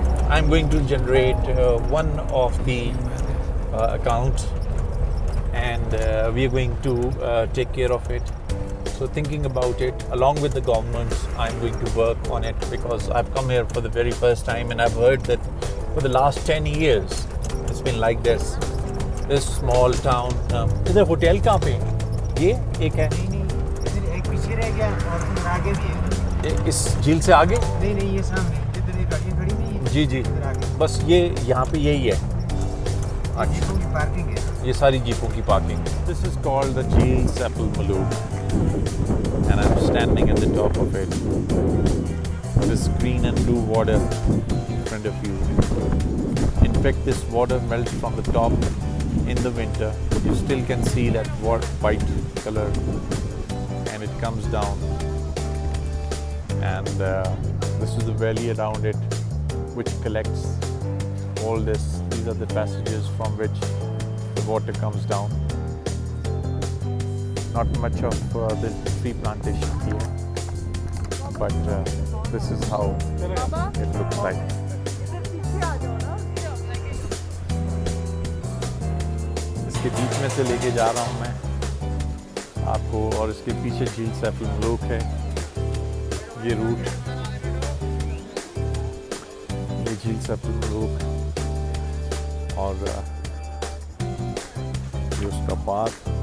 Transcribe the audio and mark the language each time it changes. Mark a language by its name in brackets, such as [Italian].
[English] I'm going to generate one of the accounts, and we are going to take care of it. So thinking about it, along with the governments, I'm going to work on it, because I've come here for the very first time, and I've heard that for the last 10 years it's been like this. This small town. [Hindi] इधर hotel कहाँ पे? ये एक है। इधर एक पीछे रह गया और फिर आगे भी है। इस झील से आगे? नहीं ये सामने जिधर ये गाड़ियाँ खड़ी नहीं है। जी इधर आगे। बस ये यहाँ पे यही है। जीपों की पार्किंग है। ये सारी जीपों की parking. [English] This is called the Jil Saifi Maluk, and I'm standing at the top of it. This green and blue water in front of you. In fact, this water melts from the top in the winter. You still can see that white color, and it comes down. And this is the valley around it, which collects all this. These are the passages from which the water comes down. Not much of the tree plantation here, but this is how it looks like. [Hindi] इसके बीच में से लेके जा रहा हूँ मैं आपको, और इसके पीछे झील सैफी मलूक है। ये रूट, ये झील सैफी मलूक, और ये उसका पार्क।